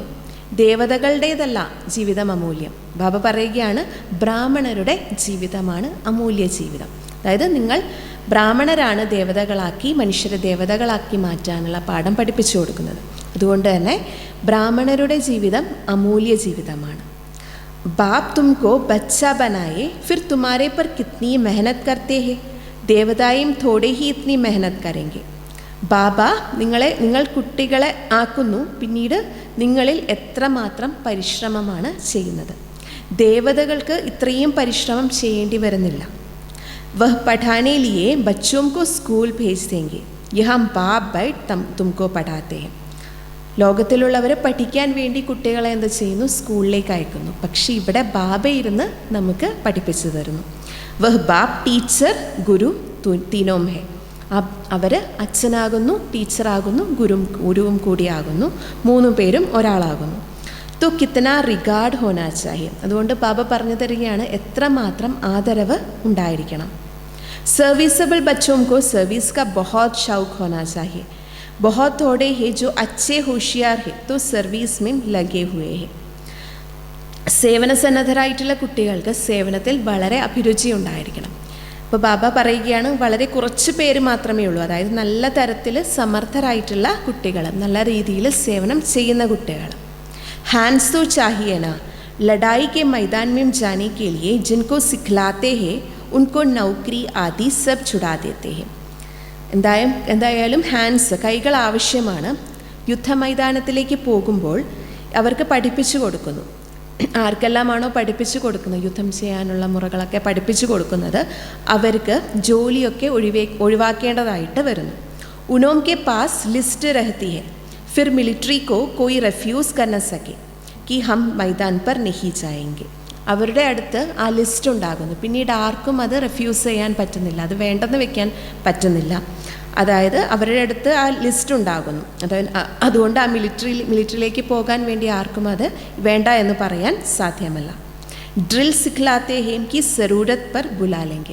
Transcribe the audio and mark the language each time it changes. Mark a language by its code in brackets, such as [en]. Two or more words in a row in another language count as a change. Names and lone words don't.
[ml] ദേവതകളുടേതല്ല ജീവിതം അമൂല്യം. ബാബ പറയുകയാണ് ബ്രാഹ്മണരുടെ ജീവിതമാണ് അമൂല്യ ജീവിതം. അതായത് നിങ്ങൾ ബ്രാഹ്മണരാണ് ദേവതകളാക്കി, മനുഷ്യരെ ദേവതകളാക്കി മാറ്റാനുള്ള പാഠം പഠിപ്പിച്ചു കൊടുക്കുന്നത്. അതുകൊണ്ട് തന്നെ ബ്രാഹ്മണരുടെ ജീവിതം അമൂല്യ ജീവിതമാണ്. [hi] बाप तुमको बच्चा बनाए फिर तुम्हारे पर कितनी मेहनत करते हैं, ദേവതായും थोड़े ही इतनी मेहनत करेंगे. [ml] ബാബ നിങ്ങൾ കുട്ടികളെ ആക്കുന്നു, പിന്നീട് നിങ്ങളിൽ എത്രമാത്രം പരിശ്രമമാണ് ചെയ്യുന്നത്. ദേവതകൾക്ക് ഇത്രയും പരിശ്രമം ചെയ്യേണ്ടി വരുന്നില്ല. [hi] वह पढ़ाने लिए ബच्चों को स्कूल भेज देंगे, यहाँ बाप बैठ तुमको पढ़ाते हैं. [ml] ലോകത്തിലുള്ളവർ പഠിക്കാൻ വേണ്ടി കുട്ടികളെ എന്ത് ചെയ്യുന്നു, സ്കൂളിലേക്ക് അയക്കുന്നു. പക്ഷേ ഇവിടെ ബാബ ഇരുന്ന് നമുക്ക് പഠിപ്പിച്ചു തരുന്നു. [hi] वह बाप टीचर गुरु तीनों हैं. [ml] അവർ അച്ഛനാകുന്നു, ടീച്ചറാകുന്നു, ഗുരുവും കൂടിയാകുന്നു. 3 പേരും ഒരാളാകുന്നു. [hi] तो कितना रिगार्ड होना चाहिए. [ml] അതുകൊണ്ട് ബാബ പറഞ്ഞു തരികയാണ് എത്രമാത്രം ആദരവ് ഉണ്ടായിരിക്കണം. [hi] सर्विसेबल बच्चों को सर्विस का बहुत शौक होना चाहिए. बहुत थोड़े हैं जो अच्छे होशियार हैं तो सर्विस में लगे हुए हैं. [ml] സേവന സന്നദ്ധരായിട്ടുള്ള കുട്ടികൾക്ക് സേവനത്തിൽ വളരെ അഭിരുചി ഉണ്ടായിരിക്കണം. അപ്പോൾ ബാബ പറയുകയാണ് വളരെ കുറച്ച് പേര് മാത്രമേ ഉള്ളൂ, അതായത് നല്ല തരത്തിൽ സമർത്ഥരായിട്ടുള്ള കുട്ടികൾ, നല്ല രീതിയിൽ സേവനം ചെയ്യുന്ന കുട്ടികൾ. [hi] हैंड्स तो चाहिए ना, लड़ाई के मैदान में जाने के लिए जिनको सिखलाते हैं उनको नौकरी आदि सब छुड़ा देते हैं. [ml] എന്തായാലും ഹാൻഡ്സ്, കൈകൾ ആവശ്യമാണ്. യുദ്ധമൈതാനത്തിലേക്ക് പോകുമ്പോൾ അവർക്ക് പഠിപ്പിച്ചു കൊടുക്കുന്നു. ആർക്കെല്ലാമാണോ പഠിപ്പിച്ചു കൊടുക്കുന്നത്, യുദ്ധം ചെയ്യാനുള്ള മുറകളൊക്കെ പഠിപ്പിച്ചു കൊടുക്കുന്നത്, അവർക്ക് ജോലിയൊക്കെ ഒഴിവാക്കേണ്ടതായിട്ട് വരുന്നു. [hi] उनों के पास लिस्ट रहती है, फिर मिलिट्री को कोई रिफ्यूज़ कर न सके कि हम मैदान पर नहीं जाएंगे. [ml] അവരുടെ അടുത്ത് ആ ലിസ്റ്റ് ഉണ്ടാകുന്നു. പിന്നീട് ആർക്കും അത് റിഫ്യൂസ് ചെയ്യാൻ പറ്റുന്നില്ല, അത് വേണ്ടെന്ന് വെക്കാൻ പറ്റുന്നില്ല. അതായത് അവരുടെ അടുത്ത് ആ ലിസ്റ്റ് ഉണ്ടാകുന്നു. അതുകൊണ്ട് ആ മിലിറ്ററിയിലേക്ക് പോകാൻ വേണ്ടി ആർക്കും അത് വേണ്ട എന്ന് പറയാൻ സാധ്യമല്ല. [hi] ड्रिल सिखलाते हैं कि ज़रूरत पर बुलालेंगे.